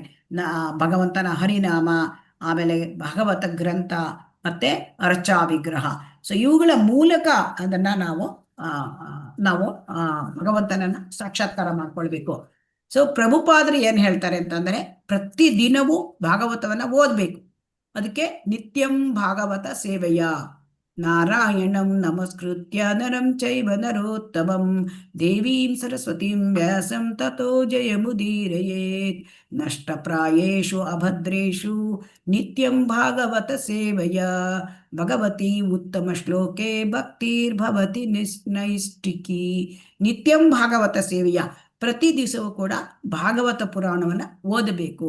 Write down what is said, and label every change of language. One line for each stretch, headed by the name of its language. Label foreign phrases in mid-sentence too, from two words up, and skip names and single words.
Kannada: ಭಗವಂತನ ಹರಿನಾಮ, ಆಮೇಲೆ ಭಾಗವತ ಗ್ರಂಥ, ಮತ್ತೆ ಅರ್ಚಾ ವಿಗ್ರಹ. ಸೊ ಇವುಗಳ ಮೂಲಕ ಅದನ್ನ ನಾವು ಭಗವಂತನನ್ನ ಸಾಕ್ಷಾತ್ಕಾರ ಮಾಡ್ಕೊಳ್ಬೇಕು. ಸೊ ಪ್ರಭುಪಾದರು ಏನ್ ಹೇಳ್ತಾರೆ ಅಂತಂದ್ರೆ, ಪ್ರತಿ ದಿನವೂ ಭಾಗವತವನ್ನ ಓದ್ಬೇಕು.
Sanskrit: ಅದಕ್ಕೆ ನಿತ್ಯಂ ಭಾಗವತ ಸೇವೆಯ ನಾರಾಯಣಂ ನಮಸ್ಕೃತ್ಯ ನರಂ ಚೈವ ನರೋತ್ತಮಂ ದೇವೀಂ ಸರಸ್ವತೀಂ ವ್ಯಾಸಂ ತತೋ ಜಯಮುದೀರಯೇತ್ ನಷ್ಟಪ್ರಾಯೇಷು ಅಭದ್ರೇಷು ನಿತ್ಯಂ ಭಾಗವತ ಸೇವೆಯ ಭಗವತಿ ಉತ್ತಮ ಶ್ಲೋಕೆ ಭಕ್ತಿರ್ಭವತಿ ನೈಷ್ಠಿಕಿ. ನಿತ್ಯಂ ಭಾಗವತ ಸೇವೆಯ,
Kannada: ಪ್ರತಿ ದಿವಸವೂ ಕೂಡ ಭಾಗವತ ಪುರಾಣವನ್ನ ಓದಬೇಕು.